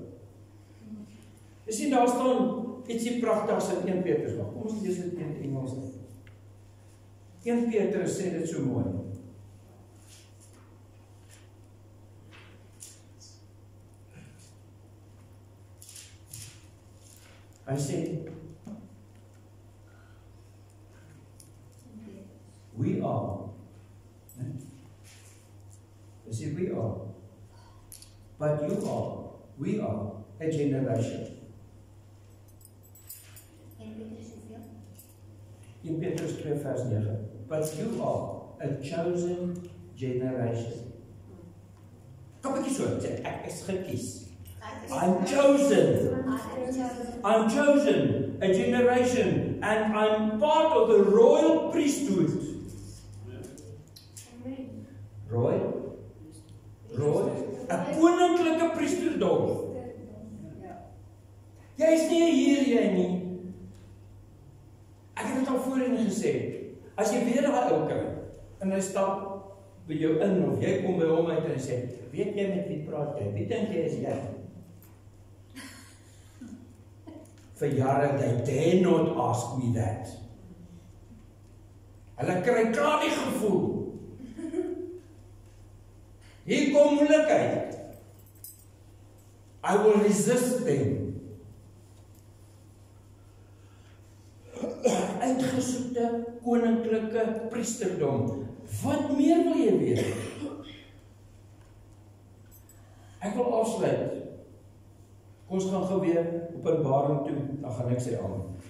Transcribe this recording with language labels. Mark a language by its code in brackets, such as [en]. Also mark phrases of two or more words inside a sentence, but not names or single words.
[af] Jy sien daar staan ietsie pragtigs in 1 Petrus. Kom ons lees dit in Engels. 1 Petrus sê dit so mooi. Hy sê, [en] we are. [af] Hy sê, [en] we are. But you are. We are a generation. 1 Petrus 2 vers 9. But you are a chosen generation. [af] Kom ek so, sê, ek is gekies. [en] I'm chosen. I'm chosen, a generation, and I'm part of the royal priesthood. Royal? [af] 'n koninklike priesterdom. Jy is nie hier jy nie. Ek het dit al voorheen gesê. As jy weer daai ou kry en hy stap by jou in of jy kom by hom uit en hy sê, weet jy met wie praat jy? Wie dink jy is jy? Vir jare, [en] they dare not ask me that. [af] Hulle kry klaar die gevoel. Hier kom moeilikheid. [en] I will resist them. [af] Uitgesoekte koninklike priesterdom. Wat meer wil jy weet? Ek wil afsluit. Kom ons gaan gou weer Openbaring toe, dan gaan ek sê amen.